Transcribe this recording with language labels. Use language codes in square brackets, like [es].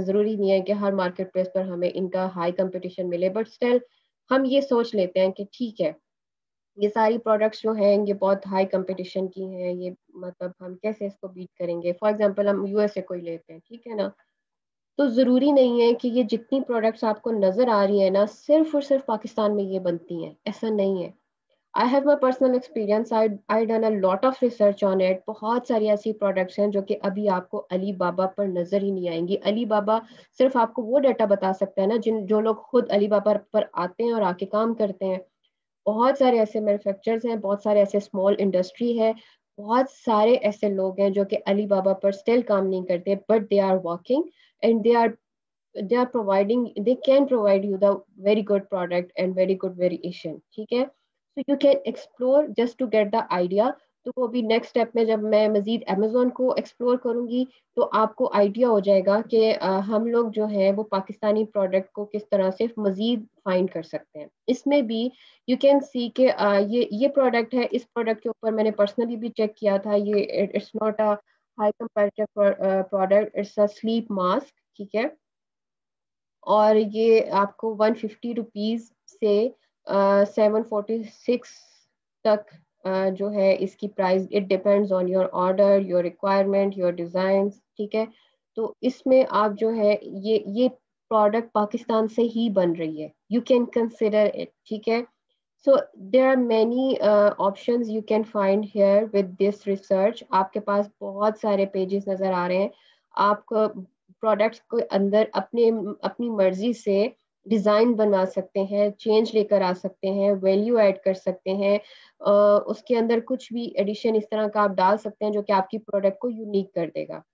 [ur] ضروری نہیں ہے کہ ہر مارکیٹ پلیس پر ہمیں ان کا ہائی کمپٹیشن ملے, بٹ اسٹل ہم یہ سوچ لیتے ہیں کہ ٹھیک ہے یہ ساری پروڈکٹس جو ہیں یہ بہت ہائی کمپٹیشن کی ہیں, یہ مطلب ہم کیسے اس کو بیٹ کریں گے. فار ایگزامپل ہم USA کو ہی لیتے ہیں, ٹھیک ہے نا. تو ضروری نہیں ہے کہ یہ جتنی پروڈکٹس آپ کو نظر آ رہی ہیں نا صرف اور صرف پاکستان میں یہ بنتی ہیں, ایسا نہیں ہے. [en] I have my personal experience. I done a lot of research on it. [ur] بہت ساری ایسی پروڈکٹس ہیں جو کہ ابھی آپ کو علی بابا پر نظر ہی نہیں آئیں گی. علی بابا صرف آپ کو وہ ڈیٹا بتا سکتا ہے نا جو لوگ خود علی بابا پر آتے ہیں اور آ کے کام کرتے ہیں. بہت سارے ایسے مینوفیکچررز ہیں, بہت سارے ایسے اسمال انڈسٹری ہے, بہت سارے ایسے لوگ ہیں جو کہ علی بابا پر اسٹل کام نہیں کرتے, [en] But they are working and they are providing, they can provide you the very good product and very good variation. [ur] ٹھیک ہے, [en] so you can explore just to get the idea. [ur] تو وہ بھی نیکسٹ اسٹیپ میں جب میں مزید Amazon کو ایکسپلور کروں گی تو آپ کو آئیڈیا ہو جائے گا کہ ہم لوگ جو ہے وہ پاکستانی پروڈکٹ کو کس طرح سے مزید فائنڈ کر سکتے ہیں. اس میں بھی [en] you can see [ur] کہ یہ پروڈکٹ ہے, اس پروڈکٹ کے اوپر میں نے پرسنلی بھی چیک کیا تھا, یہ [en] It's not a high comparative product, it's a sleep mask. [ur] ٹھیک ہے, اور یہ آپ کو 150 روپیز سے 746 تک جو ہے اس کی price. [en] It depends on your order, your requirement, your designs. [ur] ٹھیک ہے, تو اس میں آپ جو ہے یہ پروڈکٹ پاکستان سے ہی بن رہی ہے. [en] You can consider it. [ur] ٹھیک ہے, [en] so there are many options you can find here with this research. [ur] آپ کے پاس بہت سارے پیجز نظر آ رہے ہیں. آپ کو پروڈکٹس کو اندر اپنی مرضی سے ڈیزائن بنوا سکتے ہیں, چینج لے کر آ سکتے ہیں, ویلیو ایڈ کر سکتے ہیں, اس کے اندر کچھ بھی ایڈیشن اس طرح کا آپ ڈال سکتے ہیں جو کہ آپ کی پروڈکٹ کو یونیک کر دے گا.